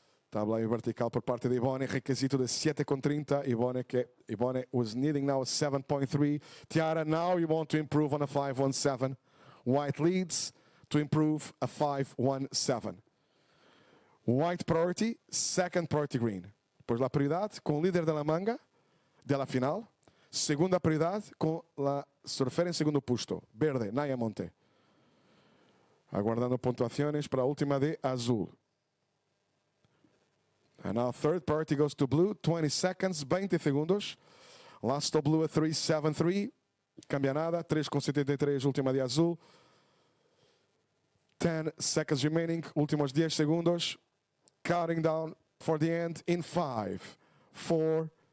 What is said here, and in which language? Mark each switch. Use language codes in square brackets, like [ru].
[es] Tabla aí vertical por parte de Ivone, requisito de 7.30. [en] Ivone was needing now a 7.3. Tiara, now you want to improve on a 5.17. White leads to improve a 5.17. White priority, second priority green. [es] Pues la prioridad con el líder de la manga de la final. Segunda prioridad con la surfera en segundo puesto. Verde, Naya Monte. Aguardando puntuaciones para la última de azul. [en] And now third priority goes to blue. 20 seconds, [es] 20 segundos. [en] Last of blue a 3.73. [es] Cambia nada. [en] 3.73, [es] última de azul. [en] 10 seconds remaining. [es] Últimos 10 segundos. [en] Counting down for the end in 5, 4,